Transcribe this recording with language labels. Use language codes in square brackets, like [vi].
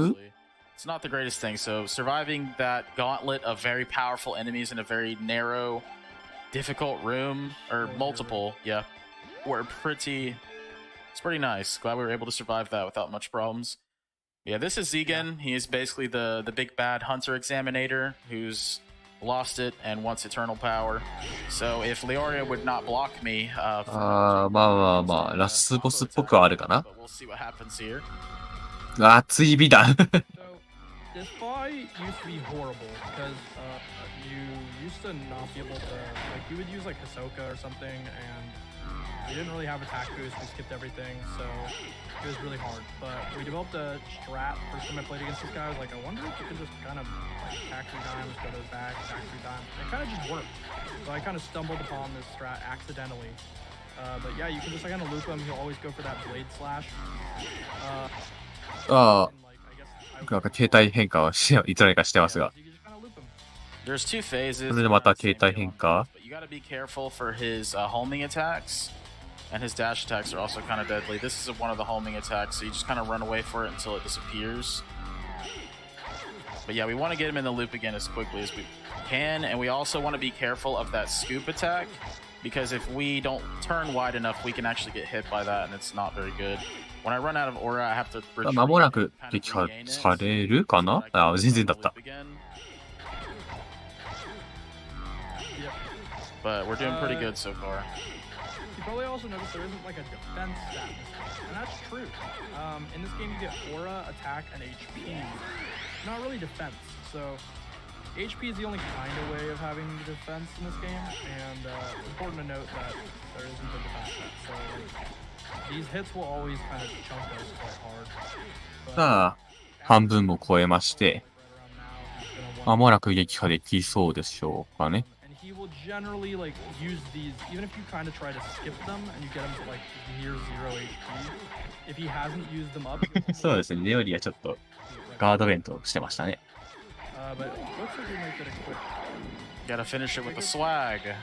[en] It's not the greatest thing. So surviving that gauntlet of very powerful enemies in a very narrow, difficult room, or multiple, yeah, it's pretty nice. Glad we were able to survive that without much problems. Yeah, this is Zegan. He is basically the big bad hunter examinator who's lost it and wants eternal power. So if Leoria would not block me, [ja] まあ、ラスボスっぽくはあるかな。 [en] We'll see what happens here. [ja] 熱い美談。 [en] This fight used to be horrible because you used to not be able to, like, you would use like Hisoka or something and you didn't really have attack boost, we skipped everything, so it was really hard. But we developed a strat. First time I played against this guy, I was like, I wonder if you could just kind of like attack 3 times, go to his back, attack 3 times. It kind of just worked. So I kind of stumbled upon this strat accidentally. But yeah, you can just like kind of loop him. He'll always go for that blade slash. [ja] なんか形態変化をいつの間にかしてますが。 [en] There's 2 phases. [ja] それでまた形態変化。 [en] But you gotta be careful for his homing attacks. And his dash attacks are also kind of deadly. This is one of the homing attacks, so you just kind of run away for it until it disappears. But yeah, we want to get him in the loop again as quickly as we can. And we also want to be careful of that scoop attack. Because if we don't turn wide enough, we can actually get hit by that, and it's not very good. When I run out of aura, I have to retreat. [ja] 間もなく撃破されるかな？あ、全然だった。 [en] But we're doing pretty good so far. You probably also noticed there isn't like a defense stat, and that's true. In this game, you get aura, attack, and HP. Not really defense. So HP is the only kind of way of having defense in this game, and it's important to note that there isn't a defense stat. So like, these hits will always kind of chunk us quite hard. [ja] さあ、半分も超えまして、間もなく撃破できそうでしょうかね。 [en] He will generally like use these, even if you kind of try to skip them and you get him to like near 0 HP. If he hasn't used them up, [ja] そうですね。レオリはちょっとガードベントしてましたね。 [en] but it looks like we might get a quick. Gotta finish it with the swag.